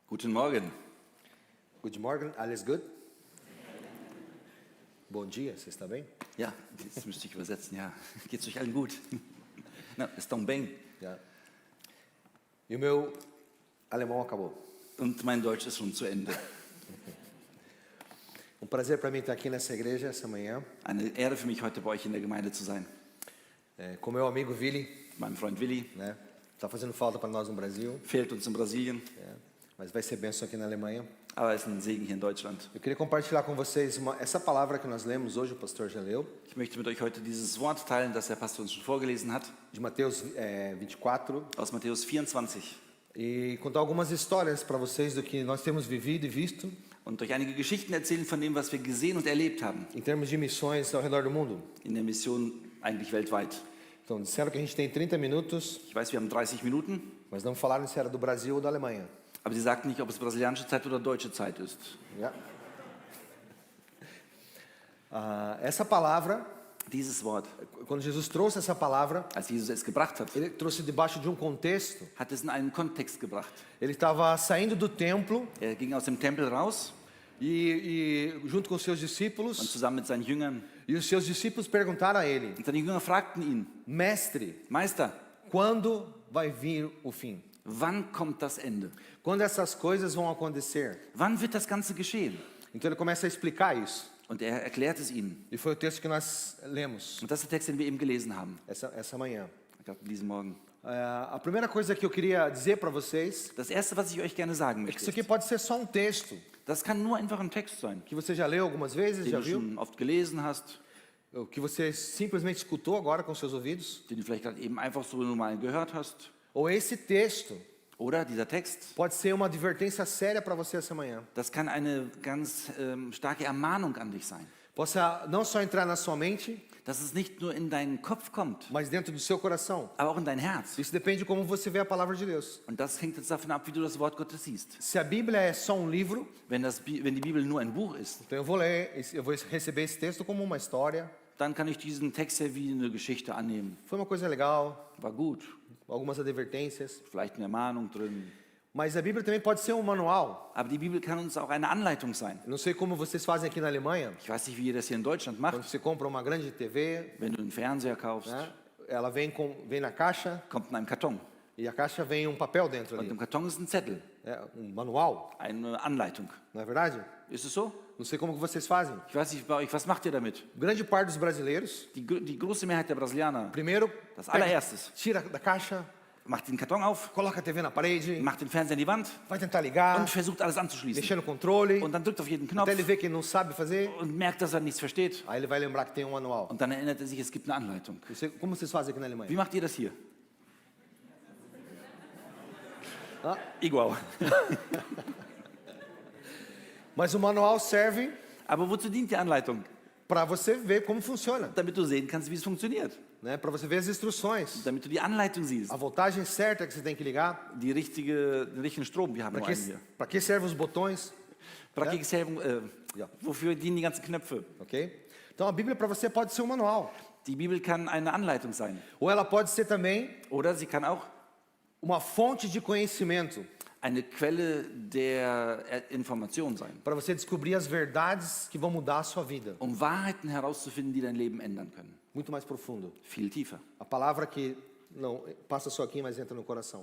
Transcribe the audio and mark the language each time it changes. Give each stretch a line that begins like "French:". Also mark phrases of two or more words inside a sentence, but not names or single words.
German: Guten Morgen. Guten Morgen, alles gut?
Portuguese: Bom dia, você está bem?
German: Ja, jetzt müsste ich übersetzen, ja. Geht's euch allen gut?
Portuguese: Na, estão bem? Já. E o meu alemão acabou.
German: Und mein Deutsch ist schon zu Ende.
Portuguese: Um prazer para mim estar aqui nessa igreja essa manhã,
German: Eine Ehre für mich, heute bei euch in der Gemeinde zu sein.
Portuguese: com meu amigo Willi,
German: Mein Freund Willi
Portuguese: né? Tá fazendo falta para nós no Brasil,
German: fehlt uns in Brasilien,
Portuguese: mas vai ser bênção aqui na Alemanha.
German: aber ist ein Segen hier in Deutschland.
Portuguese: Eu queria compartilhar com vocês essa palavra que nós lemos hoje, o pastor já leu,
German: Ich möchte mit euch heute dieses Wort teilen, das der Pastor uns schon vorgelesen hat,
Portuguese: de Mateus 24,
German: aus Matthäus 24.
Portuguese: e contar algumas histórias para vocês do que nós temos vivido e visto
German: Und euch einige Geschichten erzählen von dem, was wir gesehen und erlebt haben.
Portuguese: em termos de missões ao redor do mundo.
German: In der Mission eigentlich weltweit.
Portuguese: Então, disseram que a gente tem 30 minutos,
German: Ich weiß, wir haben 30 Minuten,
Portuguese: mas não falaram se era do Brasil ou da Alemanha.
German: aber sie sagten nicht, ob es brasilianische Zeit oder deutsche Zeit ist. Ja.
Portuguese: Essa palavra,
German: Dieses Wort,
Portuguese: quando Jesus trouxe essa palavra,
German: als Jesus es gebracht hat,
Portuguese: ele trouxe debaixo de um contexto.
German: hat es in einen Kontext gebracht.
Portuguese: Ele estava saindo do templo
German: Er ging aus dem Tempel raus
Portuguese: junto com os seus
German: und
Portuguese: discípulos,
German: zusammen mit seinen Jüngern.
Portuguese: e os seus discípulos perguntaram a ele:
German: Und seine Jünger fragten ihn,
Portuguese: Mestre,
German: Meister,
Portuguese: quando vai vir o fim?
German: wann kommt das Ende?
Portuguese: Quando essas coisas vão acontecer?
German: Wann wird das Ganze geschehen?
Portuguese: Então ele começa a explicar isso.
German: Und er erklärt es ihnen.
Portuguese: E foi o texto que nós lemos
German: Und das ist der Text, den wir eben gelesen haben,
Portuguese: essa manhã.
German: gerade diesen Morgen.
Portuguese: A primeira coisa que eu queria dizer para vocês
German: Das Erste, was ich euch gerne sagen
Portuguese: é que
German: möchte,
Portuguese: isso aqui
German: ist,
Portuguese: pode ser só um texto
German: das kann nur einfach ein Text sein,
Portuguese: que você já leu algumas vezes,
German: den
Portuguese: já
German: du
Portuguese: viu,
German: schon oft gelesen hast,
Portuguese: ou que você simplesmente escutou agora com seus ouvidos.
German: den du vielleicht gerade eben einfach so normal gehört hast.
Portuguese: Ou esse texto
German: Oder dieser Text,
Portuguese: pode ser uma advertência séria para você essa manhã.
German: das kann eine ganz starke Ermahnung an dich sein.
Portuguese: Possa não só entrar na sua mente,
German: Dass es nicht nur in deinen Kopf kommt,
Portuguese: mas dentro do seu coração.
German: aber auch in dein Herz.
Portuguese: Isso depende de como você vê a palavra de Deus.
German: Und das hängt jetzt davon ab, wie du das Wort Gottes siehst.
Portuguese: Se a Bíblia é só um livro,
German: Wenn die Bibel nur ein Buch ist,
Portuguese: então eu vou receber esse texto como uma história.
German: dann kann ich diesen Text ja wie eine Geschichte annehmen.
Portuguese: Foi uma coisa legal,
German: War gut,
Portuguese: algumas advertências.
German: vielleicht eine Ermahnung drin.
Portuguese: Mas a Bíblia também pode ser um manual.
German: Aber die Bibel kann uns auch eine Anleitung sein.
Portuguese: Eu não sei como vocês fazem aqui na Alemanha.
German: Ich weiß nicht, wie ihr das hier in Deutschland
Portuguese: Quando
German: macht.
Portuguese: você compra uma grande TV,
German: Wenn du einen Fernseher kaufst,
Portuguese: né, ela vem na caixa
German: kommt in einem Karton.
Portuguese: e a caixa vem um papel dentro
German: Und
Portuguese: ali.
German: im Karton ist ein Zettel,
Portuguese: Manual,
German: eine Anleitung.
Portuguese: não é verdade?
German: Ist es so?
Portuguese: Não sei como que vocês fazem.
German: Ich weiß nicht bei euch, was macht ihr damit?
Portuguese: Grande parte dos brasileiros,
German: Die große Mehrheit der Brasilianer
Portuguese: primeiro,
German: Das allererstes.
Portuguese: tira da caixa,
German: macht den Karton auf,
Portuguese: coloca a TV na parede,
German: macht den Fernseher an die Wand
Portuguese: vai tentar ligar,
German: und versucht alles anzuschließen.
Portuguese: mexer no controle,
German: Und dann drückt auf jeden Knopf
Portuguese: até ele ver que não sabe fazer,
German: und merkt, dass er nichts versteht.
Portuguese: aí ele vai lembrar que tem um manual.
German: Und dann erinnert er sich, es gibt eine Anleitung.
Portuguese: Como vocês fazem aqui na
German: Wie
Portuguese: Alemanha?
German: macht ihr das hier? Ah.
Portuguese: Igual. Mas o manual serve
German: Aber wozu dient die Anleitung?
Portuguese: para você ver como funciona,
German: Damit du sehen kannst, wie es funktioniert.
Portuguese: né? Para você ver as instruções,
German: Damit du die Anleitung siehst.
Portuguese: a voltagem certa que você tem que ligar,
German: Den richtigen Strom, wir haben nur einen hier.
Portuguese: para que servem os botões,
German: Ja. Wofür dienen die ganzen Knöpfe?
Portuguese: ok? Então a Bíblia para você pode ser um manual,
German: Die Bibel kann eine Anleitung sein.
Portuguese: ou ela pode ser também
German: Oder sie kann auch
Portuguese: uma fonte de conhecimento
German: eine Quelle der Information sein.
Portuguese: para você descobrir as verdades que vão mudar a sua vida,
German: Um Wahrheiten herauszufinden, die dein Leben ändern können.
Portuguese: muito mais profundo.
German: Viel tiefer.
Portuguese: A palavra que não passa só aqui, mas entra no coração.